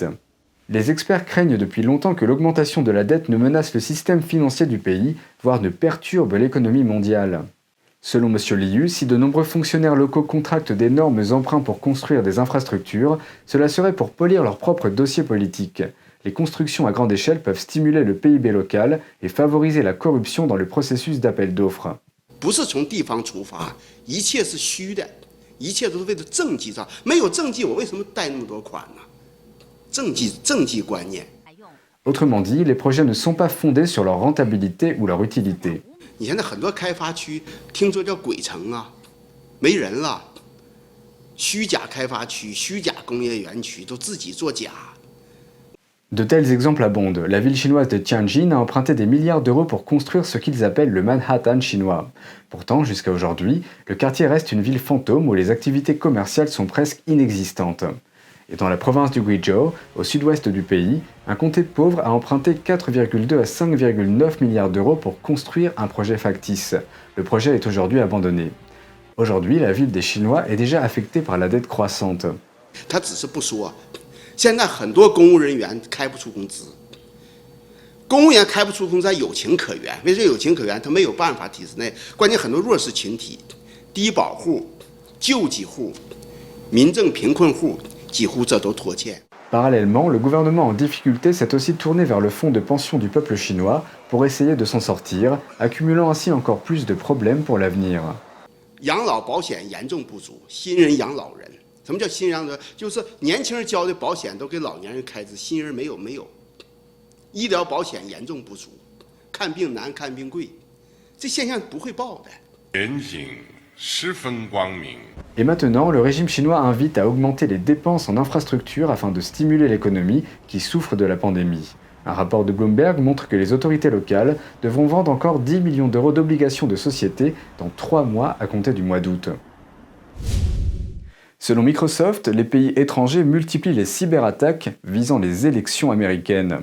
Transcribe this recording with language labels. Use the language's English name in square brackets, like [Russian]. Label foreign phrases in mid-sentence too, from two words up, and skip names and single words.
[French] Les experts craignent depuis longtemps que l'augmentation de la dette ne menace le système financier du pays, voire ne perturbe l'économie mondiale. Selon M. Liu, si de nombreux fonctionnaires locaux contractent d'énormes emprunts pour construire des infrastructures, cela serait pour polir leur propre dossier politique. Les constructions à grande échelle peuvent stimuler le PIB local et favoriser la corruption dans le processus d'appel d'offres. [Chinese] 不是从地方出发，一切是虚的，一切都是为了政绩上。没有政绩，我为什么贷那么多款呢？政绩观念。 [French] Autrement dit, les projets ne sont pas fondés sur leur rentabilité ou leur utilité. [Chinese] 你现在很多开发区，听说叫鬼城啊，没人了，虚假开发区、虚假工业园区都自己作假。 [French] De tels exemples abondent. La ville chinoise de Tianjin a emprunté des milliards d'euros pour construire ce qu'ils appellent le Manhattan chinois. Pourtant, jusqu'à aujourd'hui, le quartier reste une ville fantôme où les activités commerciales sont presque inexistantes. Et dans la province du Guizhou, au sud-ouest du pays, un comté pauvre a emprunté 4,2 à 5,9 milliards d'euros pour construire un projet factice. Le projet est aujourd'hui abandonné. Aujourd'hui, la ville des Chinois est déjà affectée par la dette croissante. [Chinese] 他只是不说，现在很多公务人员开不出工资，公务员开不出工资，他有情可原。为什么有情可原？他没有办法体制内，关键很多弱势群体、低保户、救济户、民政贫困户，几乎这都拖欠。 [French] Parallèlement, le gouvernement en difficulté s'est aussi tourné vers le fonds de pension du peuple chinois pour essayer de s'en sortir, accumulant ainsi encore plus de problèmes pour l'avenir. [Chinese] 养老保险严重不足，新人养老人。什么叫新人养老人？就是年轻人交的保险都给老年人开支，新人没有。医疗保险严重不足，看病难，看病贵，这现象不会报的。前景十分光明。 [French] Et maintenant, le régime chinois invite à augmenter les dépenses en infrastructures afin de stimuler l'économie qui souffre de la pandémie. Un rapport de Bloomberg montre que les autorités locales devront vendre encore 10 millions d'euros d'obligations de société dans 3 mois à compter du mois d'août. Selon Microsoft, les pays étrangers multiplient les cyberattaques visant les élections américaines.